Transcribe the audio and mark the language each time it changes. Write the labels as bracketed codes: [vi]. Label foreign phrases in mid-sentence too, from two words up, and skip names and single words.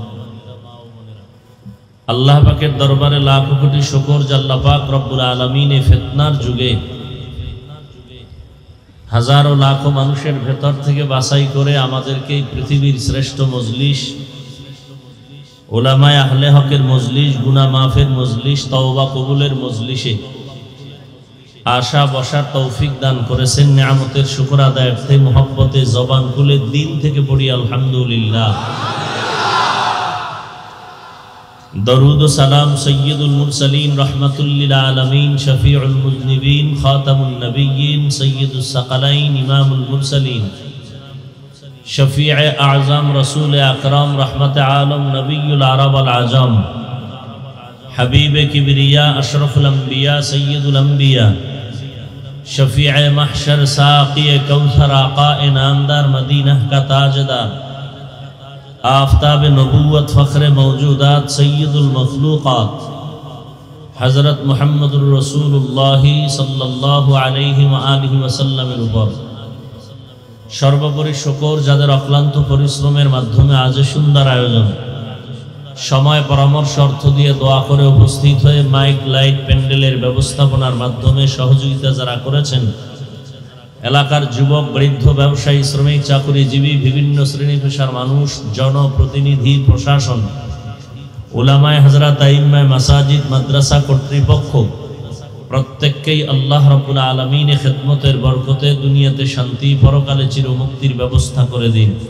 [bn] আল্লাহ পাকের দরবারে লাখো কোটি শুকর যে আল্লাহ পাক রব্বুল আলামিন এই ফিতনার যুগে হাজারো লাখো মানুষের ভেতর থেকে বাছাই করে আমাদেরকে এই পৃথিবীর শ্রেষ্ঠ মজলিস উলামায়ে আহলে হকের মজলিস গুনাহ মাফের মজলিস তওবা কবুলের মজলিসে আশা বসার তৌফিক দান করেছেন নিয়ামতের শুকর আদায়ার্থে মুহাব্বতে জবান খুলে দিল থেকে পড়ি আলহামদুলিল্লাহ [ur] درود و سلام سید المرسلین رحمت للعالمین شفیع المذنبین خاتم النبیین سید الثقلین امام المرسلین شفیع اعظم رسول اکرم رحمت عالم نبی العرب العجم حبیب کبریا اشرف الانبیاء سید الانبیاء شفیع محشر ساقی کوثر آقا نامدار مدینہ کا تاجدار آفتاب نبوت فخر موجودات سید المخلوقات حضرت محمد الرسول اللہ صلی اللہ علیہ وآلہ وسلم [bn] উপর সর্বোপরি শুকর যাদের অক্লান্ত পরিশ্রমের মাধ্যমে আজ সুন্দর আয়োজন সময় পরামর্শ অর্থ দিয়ে দোয়া করে উপস্থিত হয়ে মাইক লাইট প্যান্ডেলের ব্যবস্থাপনার মাধ্যমে সহযোগিতা যারা করেছেন এলাকার যুবক বৃদ্ধ ব্যবসায়ী শ্রমিক চাকুরিজীবী বিভিন্ন শ্রেণী পেশার মানুষ জনপ্রতিনিধি প্রশাসন উলামায়ে হযরত আইম্মায়ে মাসাজিদ মাদ্রাসা কর্তৃপক্ষ প্রত্যেককেই আল্লাহ রাব্বুল আলামিনের খিদমতের বরকতে দুনিয়াতে শান্তি পরকালে চিরমুক্তির ব্যবস্থা করে দিন